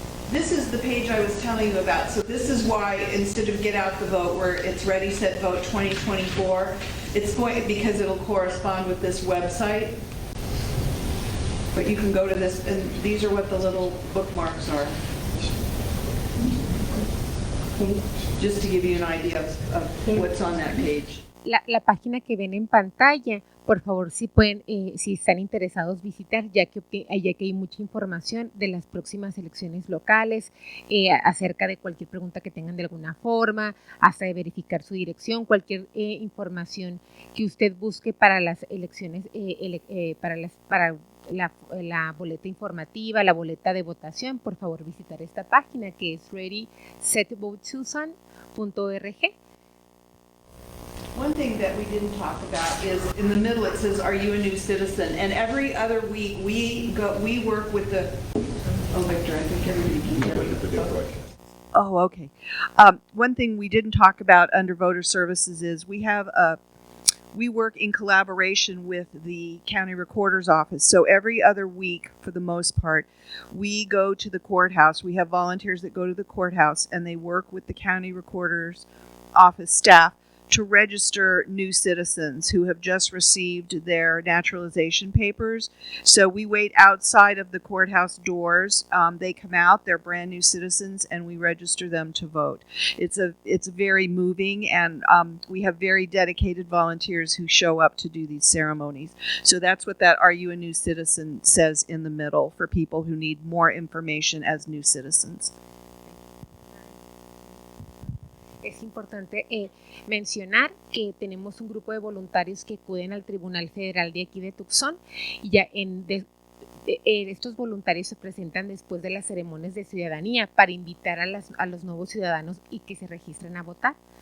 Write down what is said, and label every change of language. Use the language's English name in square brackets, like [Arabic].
[English] This is the page I was telling you about. So this is why instead of Get Out the Vote, where it's Ready Set Vote 2024, it's going because it'll correspond with this website. But you can go to this, and these are what the little bookmarks are. Just to give you an idea of what's on that page. [Spanish] La página que ven en pantalla, por favor, si pueden, si están interesados visitar, ya que hay mucha información de las próximas elecciones locales, acerca de cualquier pregunta que tengan de alguna forma, hasta de verificar su dirección, cualquier información que usted busque para las elecciones, para la boleta informativa, la boleta de votación, por favor visitar esta página que es readysetvotetucson.org. [English] One thing that we didn't talk about is in the middle it says, "Are you a new citizen?" And every other week we work with the. Oh, Victor, I think everybody can hear me. Oh, okay. One thing we didn't talk about under voter services is we work in collaboration with the county recorder's office. So every other week, for the most part, we go to the courthouse. We have volunteers that go to the courthouse and they work with the county recorder's office staff to register new citizens who have just received their naturalization papers. So we wait outside of the courthouse doors. They come out, they're brand new citizens, and we register them to vote. It's very moving, and we have very dedicated volunteers who show up to do these ceremonies. So that's what that "Are You a New Citizen" says in the middle for people who need more information as new citizens. [Spanish] Es importante mencionar que tenemos un grupo de voluntarios que acuden al Tribunal Federal de aquí de Tucson y ya estos voluntarios se presentan después de las ceremonias de ciudadanía para invitar a los nuevos ciudadanos y que se registren a votar.